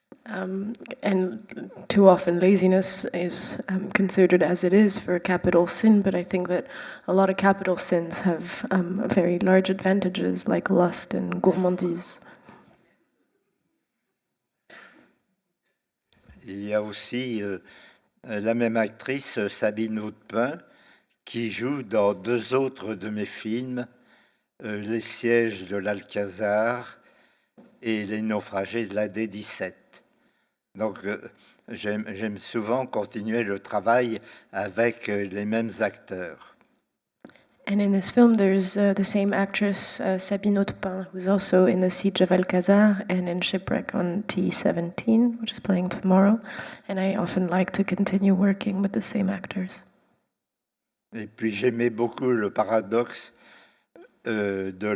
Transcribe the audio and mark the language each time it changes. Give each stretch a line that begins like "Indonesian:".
English: And too often, laziness is considered as it is for a capital sin, but I think that a lot of capital sins have very large advantages like lust and gourmandise.
French: Il y a aussi la même actrice, Sabine Hautepin, qui joue dans deux autres de mes films, Les sièges de l'Alcazar et Les naufragés de la D-17. Donc, j'aime souvent continuer le travail avec les mêmes acteurs.
English: And in this film, there's the same actress, Sabine Hautepin, who's also in The Siege of Alcazar and in Shipwreck on T-17, which is playing tomorrow. And I often like to continue working with the same actors.
French: Et puis, j'aimais beaucoup le paradoxe de